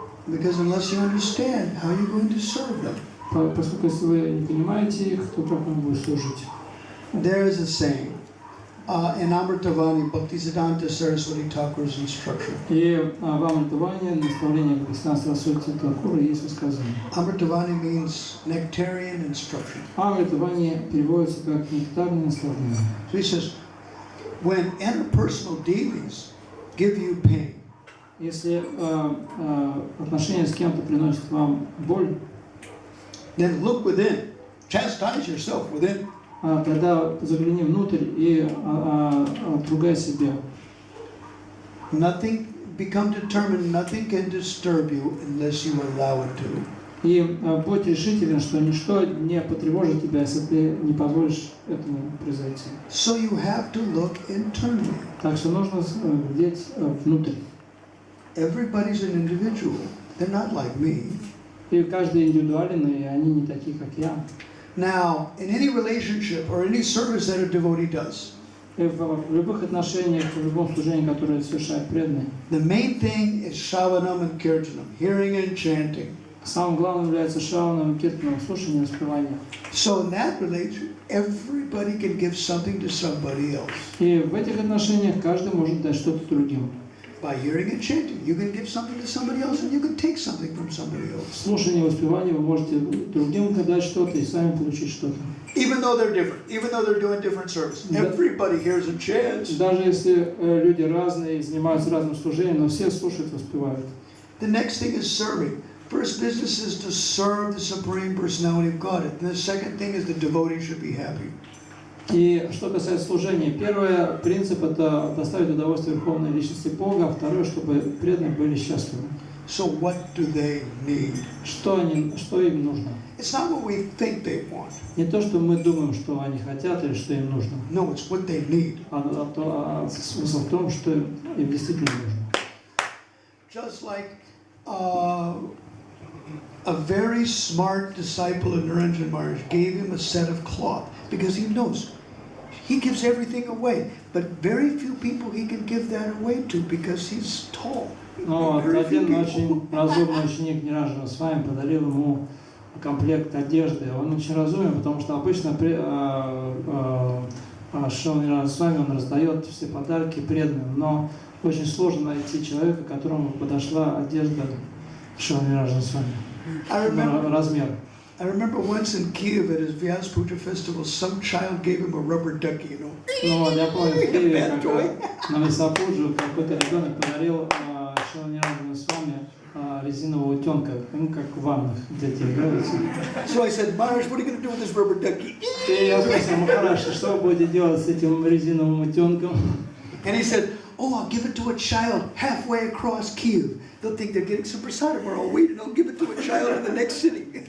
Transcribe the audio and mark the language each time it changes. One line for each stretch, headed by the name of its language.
English: Because unless you understand, how are you going to serve them?
Russian: Поскольку если вы не понимаете их, то как вам будет служить?
English: There is a saying in Amritavani, Bhaktisiddhanta Saraswati Thakur's instruction.
Russian: И в Амритаване наставление Бхактисиддханта Сарасвати Тхакура есть высказывание.
English: Amritavani means nectarian instruction.
Russian: Амритаване переводится как нектарное наставление.
English: So he says, when interpersonal dealings give you pain,
Russian: если отношения с кем-то приносят вам боль,
English: then look within, chastise yourself within.
Russian: тогда загляни внутрь и отругай себя.
English: Nothing, become determined, nothing can disturb you unless you allow it to.
Russian: И будь решителен, что ничто не потревожит тебя, если ты не позволишь этому произойти.
English: So you have to look internally.
Russian: Так что нужно глядеть внутрь.
English: Everybody's an individual. They're not like me.
Russian: И каждый индивидуален, и они не такие, как я.
English: Now, in any relationship or any service that a devotee does,
Russian: В любых отношениях, в любом служении, которое совершает преданный,
English: the main thing is shravanam and kirtanam, hearing and chanting.
Russian: самым главным является шраваном, киртаном, слушанием и распеванием.
English: So in that relation, everybody can give something to somebody else.
Russian: И в этих отношениях каждый может дать что-то другим.
English: By hearing and chanting, you can give something to somebody else and you can take something from somebody else.
Russian: Слушание и воспевание вы можете другим дать что-то и сами получить что-то.
English: Even though they're different, even though they're doing different service, everybody hears and chants.
Russian: Даже если люди разные, занимаются разным служением, но все слушают, воспевают.
English: The next thing is serving. First business is to serve the Supreme Personality of God. And the second thing is the devotee should be happy.
Russian: И что касается служения, первый принцип – это доставить удовольствие Верховной Личности Бога, а второе, чтобы преданные были счастливы.
English: So what do they need?
Russian: Что им нужно?
English: It's not what we think they want.
Russian: Не то, что мы думаем, что они хотят или что им нужно.
English: No, it's what they need.
Russian: Смысл в том, что им действительно нужно.
English: Just like a very smart disciple of Niranjan Maharaj gave him a set of cloth because he knows he gives everything away, but very few people he can give that away to because he's tall.
Russian: Но один очень разумный ученик Ниранджана с вами подарил ему комплект одежды. Он очень разумен, потому что обычно Шрила Ниранджана с вами он раздает все подарки преданным, но очень сложно найти человека, которому подошла одежда Шрила Ниранджана с вами. Размер.
English: I remember once in Kiev at his Vyas Puja festival, some child gave him a rubber ducky, you know.
Russian: Ну, я помню, в Киеве, когда на Висапуджу какой-то ребенок подарил Шрила Ниранджану с вами резинового утенка, ну, как в ваннах дети играются.
English: So I said, Maharaj, what are you going to do with this rubber ducky?
Russian: И я спросил, Махарадж, что вы будете делать с этим резиновым утенком?
English: And he said, oh, I'll give it to a child halfway across Kiev. They'll think they're getting some prasadam, or I'll wait and I'll give it to a child in the next city.